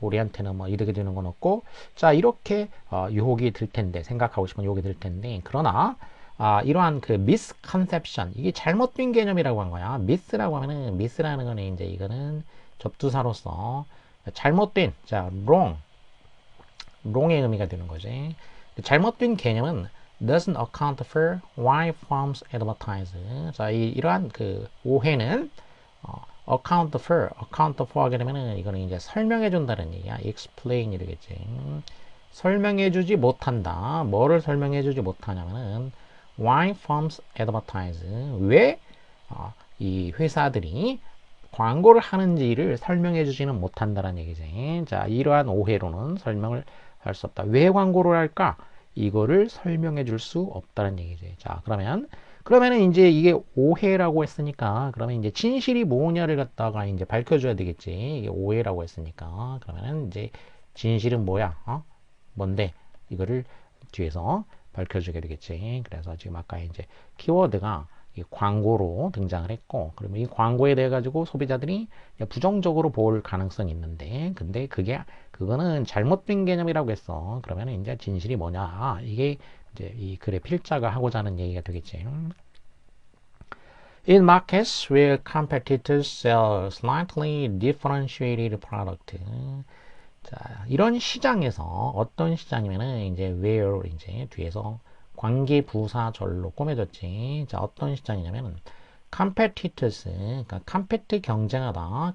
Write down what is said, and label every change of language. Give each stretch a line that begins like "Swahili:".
Korean: 우리한테는 뭐 이득이 되는 건 없고 자 이렇게 유혹이 들 텐데 생각하고 싶은 유혹이 들 텐데 그러나 이러한 그 misconception 이게 잘못된 개념이라고 한 거야. mis라고 하면은 mis라는 거는 이제 이거는 접두사로서 잘못된 자 wrong의 의미가 되는 거지. 잘못된 개념은
English: doesn't account for why firms advertise.
Korean: 자, 이러한 그 오해는 account for 하게 되면은 이거는 이제 설명해 준다는 얘기야. explain 이러겠지. 설명해 주지 못한다. 뭐를 설명해 주지 못하냐면은
English: why firms advertise.
Korean: 왜 이 회사들이 광고를 하는지를 설명해 주지는 못한다는 얘기지. 자, 이러한 오해로는 설명을 할 수 없다. 왜 광고를 할까? 이거를 설명해 줄 수 없다는 얘기지. 자, 그러면은 이제 이게 오해라고 했으니까, 그러면 이제 진실이 뭐냐를 갖다가 이제 밝혀줘야 되겠지. 이게 오해라고 했으니까. 그러면은 이제 진실은 뭐야? 뭔데? 이거를 뒤에서 밝혀주게 되겠지. 그래서 지금 아까 이제 키워드가 이 광고로 등장을 했고, 그러면 이 광고에 대해 가지고 소비자들이 부정적으로 볼 가능성이 있는데, 근데 그거는 잘못된 개념이라고 했어. 그러면 이제 진실이 뭐냐? 이게 이제 이 글의 필자가 하고자 하는 얘기가 되겠지.
English: In markets where competitors sell slightly differentiated product.
Korean: 자, 이런 시장에서 어떤 시장이면은 이제 where 이제 뒤에서 관계 부사절로 꾸며졌지. 자, 어떤 시장이냐면 competitors, 그러니까 compete 경쟁하다.